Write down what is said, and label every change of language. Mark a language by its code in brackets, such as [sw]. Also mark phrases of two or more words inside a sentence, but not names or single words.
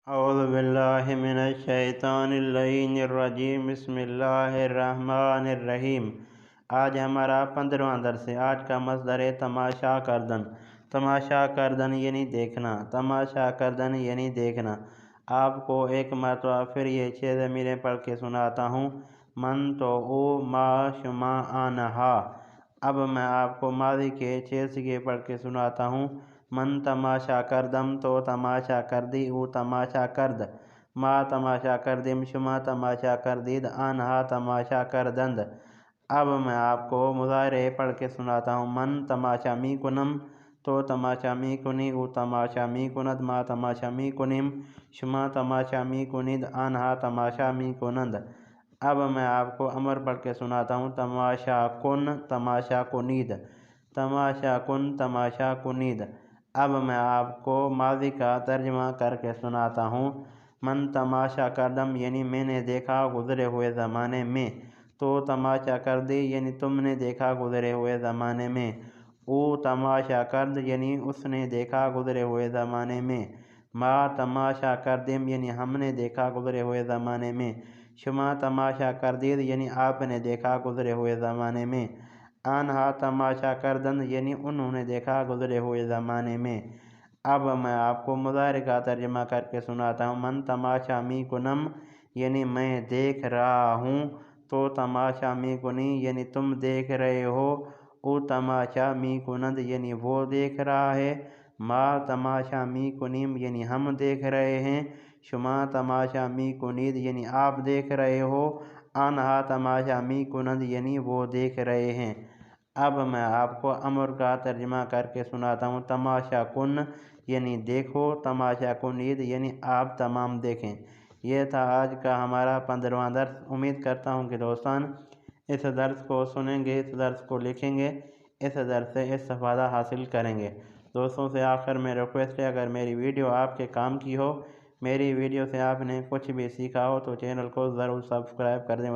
[ar] اعوذ باللہ من الشیطان اللعین الرجیم بسم اللہ الرحمن الرحیم۔ [ur] آج ہمارا 15واں درس ہے۔ آج کا مصدر ہے [fa] تماشا کردن۔ تماشا کردن [ur] یعنی دیکھنا، [fa] تماشا کردن [ur] یعنی دیکھنا۔ آپ کو ایک مرتبہ پھر یہ 6 ضمیریں پڑھ کے سناتا ہوں۔ [fa] من تو او، ما، شما، آنہا۔ [ur] اب میں آپ کو ماضی کے 6 صیغے پڑھ کے سناتا ہوں۔ [fa] من تماشا کردم، تو تماشا کردی، او تماشا کرد، ما تماشا کردم، شما تماشا کردید، آنہا تماشا کردند۔ [ur] اب میں آپ کو مضارع پڑھ کے سناتا ہوں۔ [fa] من تماشا می کنم، تو تماشا می کنی، او تماشا می کند، ما تماشا می کنیم، شما تماشا می کنید، آنہا تماشا می کنند۔ [ur] اب میں آپ کو امر پڑھ کے سناتا ہوں۔ [fa] تماشا کن، تماشا کنید، تماشا کن، تماشا کنید۔ [ur] اب میں آپ کو ماضی کا ترجمہ کر کے سناتا ہوں۔ [fa] من تماشا کردم [ur] یعنی میں نے دیکھا گزرے ہوئے زمانے میں، [fa] تو تماشا کردی [ur] یعنی تم نے دیکھا گزرے ہوئے زمانے میں، [fa] او تماشا کرد [ur] یعنی اس نے دیکھا گزرے ہوئے زمانے میں، [fa] ما تماشا کردم [ur] یعنی ہم نے دیکھا گزرے ہوئے زمانے میں، [fa] شما تماشا کردید [ur] یعنی آپ نے دیکھا گزرے ہوئے زمانے میں، [fa] آنہا تماشا کردند [ur] یعنی انہوں نے دیکھا گزرے ہوئے زمانے میں۔ اب میں آپ کو مضارع کا ترجمہ کر کے سناتا ہوں۔ [fa] من تماشا می کنم [ur] یعنی میں دیکھ رہا ہوں، [fa] تو تماشا می کنی [ur] یعنی تم دیکھ رہے ہو، [fa] او تماشا می کنند [ur] یعنی وہ دیکھ رہا ہے، [fa] ما تماشا می کنیم [ur] یعنی ہم دیکھ رہے ہیں، [fa] شما تماشا می کنید [ur] یعنی آپ دیکھ رہے ہو، [fa] آنہا تماشا می کنند [ur] یعنی وہ دیکھ رہے ہیں۔ اب میں آپ کو امر کا ترجمہ کر کے سناتا ہوں۔ [fa] تماشا کن [ur] یعنی دیکھو، [fa] تماشا کنید [ur] یعنی آپ تمام دیکھیں۔ یہ تھا آج کا ہمارا 15واں درس۔ امید کرتا ہوں کہ دوستان اس درس کو سنیں گے، اس درس کو لکھیں گے، اس درس سے استفادہ حاصل کریں گے۔ دوستوں سے آخر میں ریکویسٹ ہے، اگر میری ویڈیو آپ کے کام کی ہو، میری ویڈیو سے آپ نے کچھ بھی سیکھا ہو، تو چینل کو ضرور سبسکرائب کر دیں۔